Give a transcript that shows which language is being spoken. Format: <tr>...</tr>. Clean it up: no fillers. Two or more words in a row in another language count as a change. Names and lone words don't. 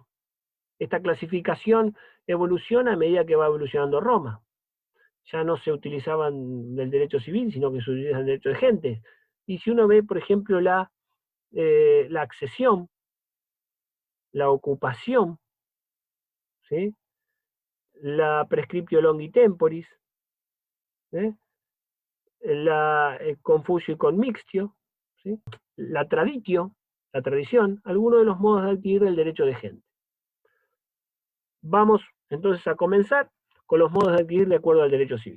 <es>Esta clasificación evoluciona a medida que va evolucionando Roma. Ya no se utilizaban del derecho civil, sino que se utiliza el derecho de gentes. Y si uno ve, por ejemplo, la accesión, la ocupación, ¿sí?</es> <la>La prescriptio longi temporis,</la> <es>¿sí? La confusio y conmixtio, ¿sí? La traditio, la tradición, algunos de los modos de adquirir el derecho de gente. Vamos entonces a comenzar con los modos de adquirir de acuerdo al derecho civil.</es>